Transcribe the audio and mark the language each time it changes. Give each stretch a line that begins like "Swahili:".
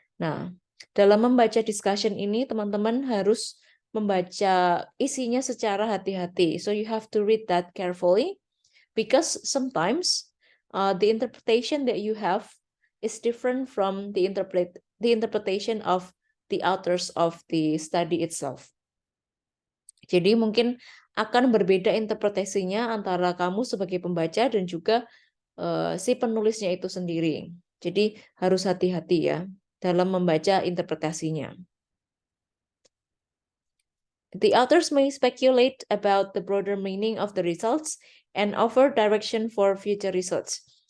Indonesian: Nah, dalam membaca discussion ini, teman-teman harus membaca isinya secara hati-hati.
English: So you have to read that carefully, because sometimes the interpretation that you have is different from the interpretation of the authors of the study itself.
Indonesian: Jadi mungkin akan berbeda interpretasinya antara kamu sebagai pembaca dan juga si penulisnya itu sendiri. Jadi harus hati-hati ya dalam membaca interpretasinya.
English: The authors may speculate about the broader meaning of the results and offer direction for future research.